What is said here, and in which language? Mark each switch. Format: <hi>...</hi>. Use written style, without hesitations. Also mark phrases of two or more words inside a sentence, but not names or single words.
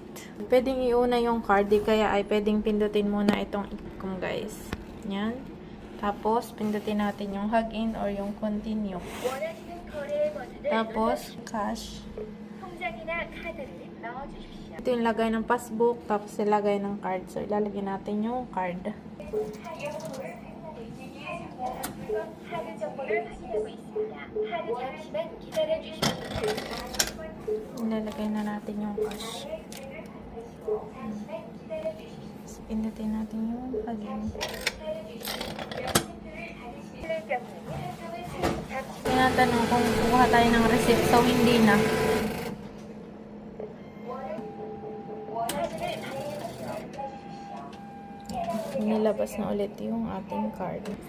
<tl>Pwedeng iuna yung card, di kaya ay pwedeng pindutin muna itong ikom guys. Yan. Tapos pindutin natin yung log in or yung continue. Tapos cash. Ito yung lagay ng passbook, tapos ilagay ng card. So ilalagay natin yung card.</tl> <ko>카드 정보를 확인하고 있습니다. 카드 잠시만 기다려 주시면 됩니다.</ko> <tl>Ilalagay na natin yung cash. Tapos pindutin natin yung login. Tinatanong kung kukuha tayo ng receipt. So hindi na. Nilabas na ulit yung ating card.</tl>